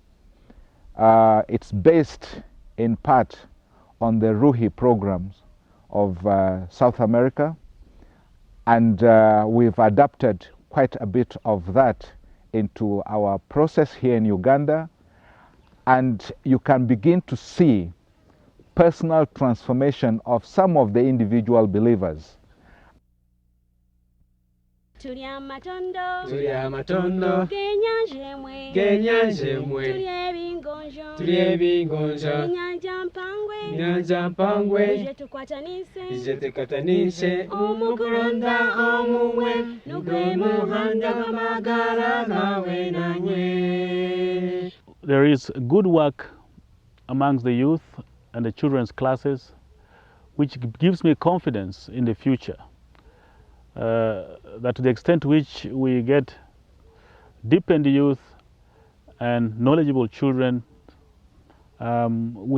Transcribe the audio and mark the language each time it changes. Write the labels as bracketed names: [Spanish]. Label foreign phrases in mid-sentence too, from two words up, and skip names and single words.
[English] It's based in part on the Ruhi programs of South America, and we've adapted quite a bit of that into our process here in Uganda, and you can begin to see personal transformation of some of the individual believers. [Nyankole] Tuli amatondo, genyanjemwe, tuli ebingonjo, enyanja mpangwe, ije tukwatanise, omukulonda omumwe, nugwe muhanda gw'amagara gawe nanywe. [English] There is good work amongst the youth and the children's classes, which gives me confidence in the future. That to the extent to which we get deepened youth and knowledgeable children, we